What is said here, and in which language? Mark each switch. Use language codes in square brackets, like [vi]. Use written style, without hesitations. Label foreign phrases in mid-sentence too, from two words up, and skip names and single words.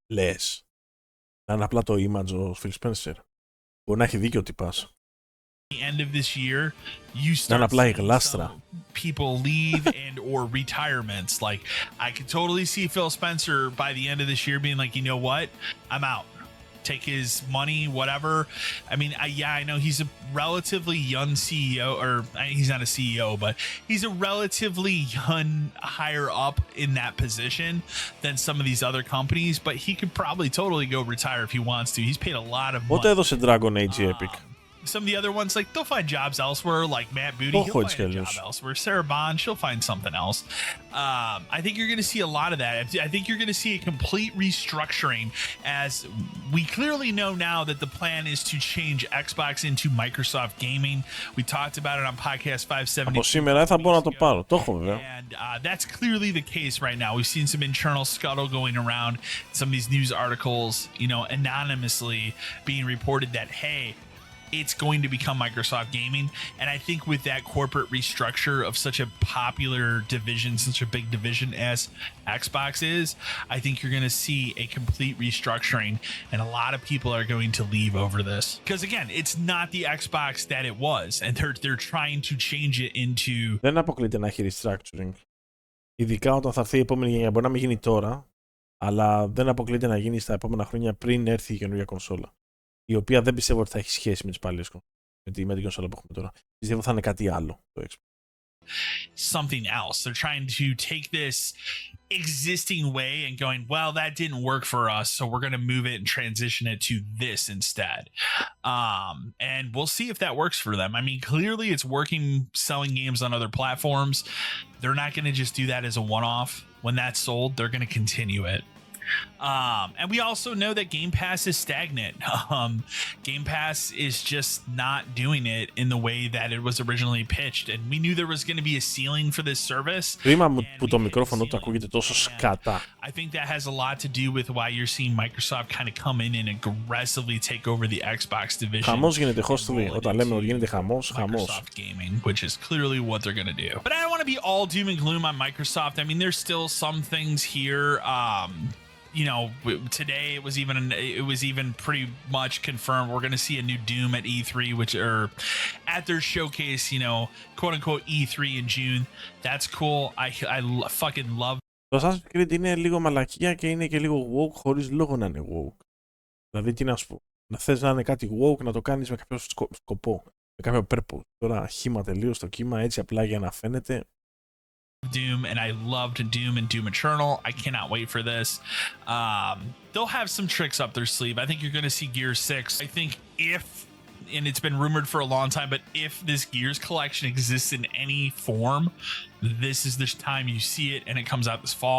[el] Λες. Να είναι απλά το image ο Phil Spencer. Μπορεί να έχει δίκιο ότι πας. [en] The end of this year, you start seeing people leave and or retirements. Like I could totally see Phil Spencer by the end of this year being like, you know what, I'm out. Take his money, whatever. I mean, I know he's a relatively young CEO, or he's not a CEO, but he's a relatively young higher up in that position than some of these other companies. But he could probably totally go retire if he wants to. He's paid a lot of money. [el] Πότε έδωσε Dragon Age Epic? [en] Some of the other ones, like they'll find jobs elsewhere, like Matt Booty, he'll find a job elsewhere. Sarah Bond, she'll find something else. I think you're going to see a lot of that. I think you're going to see a complete restructuring, as we clearly know now that the plan is to change Xbox into Microsoft Gaming. We talked about it on podcast 570. [el] Από σήμερα θα μπορώ να το πάρω. Το έχω βέβαια. [en] And that's clearly the case right now. We've seen some internal scuttle going around, some of these news articles, you know, anonymously being reported that, hey, it's going to become Microsoft Gaming. And I think with that corporate restructure of such a popular division, such a big division as Xbox is, I think you're going to see a complete restructuring, and a lot of people are going to leave over this. Because again, it's not the Xbox that it was, and they're trying to change it into... [el] Δεν αποκλείται να έχει restructuring. Ειδικά όταν θα έρθει η επόμενη γενιά. Μπορεί να μην γίνει τώρα, αλλά δεν αποκλείται να γίνει στα επόμενα χρόνια πριν έρθει η καινούργια κονσόλα. Η οποία δεν πιστεύω ότι θα έχει σχέση με τις παλιές κονσόλες. Με την κονσόλα που έχουμε τώρα. Πιστεύω θα είναι κάτι άλλο το Xbox. [en] Something else. They're trying to take this existing way and going, well, that didn't work for us, so we're going to move it and transition it to this instead. And we'll see if that works for them. I mean, clearly it's working selling games on other platforms. They're not going to just do that as a one-off. When that's sold, they're going to continue it. And we also know that Game Pass is stagnant. Game Pass is just not doing it in the way that it was originally pitched. And we knew there was going to be a ceiling for this service. [el] Κρίμα που το μικρόφωνο του ακούγεται τόσο σκατά. [en] I think that has a lot to do with why you're seeing Microsoft kind of come in and aggressively take over the Xbox division. [el] Χαμός γίνεται, hostly. Όταν λέμε ότι γίνεται χαμός, χαμός. [en] Microsoft Gaming, which is clearly what they're going to do. But I don't want to be all doom and gloom on Microsoft. I mean, there's still some things here. You know, today it was even pretty much confirmed we're going to see a new Doom at E3, which are at their showcase, you know, quote unquote E3 in June. That's cool. I fucking love. [el] Το Assassin's Creed είναι λίγο μαλακία και είναι και λίγο woke χωρίς λόγο να είναι woke. Δηλαδή, τι να σου πω. Να θες να είναι κάτι woke, να το κάνεις με κάποιο σκοπό, με κάποιο purpose. Τώρα χύμα τελείως το κύμα, έτσι απλά για να φαίνεται. [en] Doom, and I loved Doom and Doom Eternal. I cannot wait for this. They'll have some tricks up their sleeve. I think you're going to see Gears 6. I think if, and it's been rumored for a long time, but if this Gears collection exists in any form, this is the time you see it, and it comes out this fall.